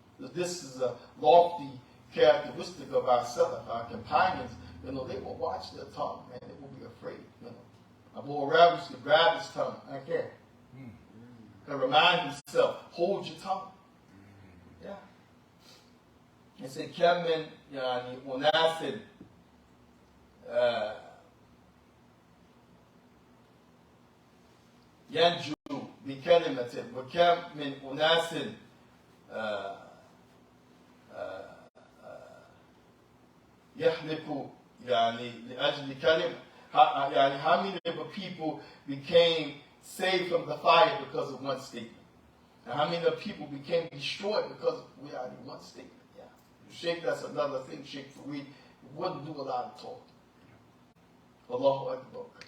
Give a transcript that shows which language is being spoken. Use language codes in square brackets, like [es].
[en] This is a lofty characteristic of our Salaf, our companions. You know, they will watch their tongue, man. They will be afraid, you know. Abu Hurairah used to grab his tongue, like that. And remind himself, hold your tongue. Yeah. [ar] He said, Kamin, yani, unasid, ينجو بكلمة وكم من أناس يحلق يعني لأجل كلمة. [en] يعني how many of the people became saved from the fire because of one statement? And how many of the people became destroyed because we had one statement? Yeah. Sheikh, that's another thing. Sheikh Fareed wouldn't do a lot of talking. Allahu Akbar.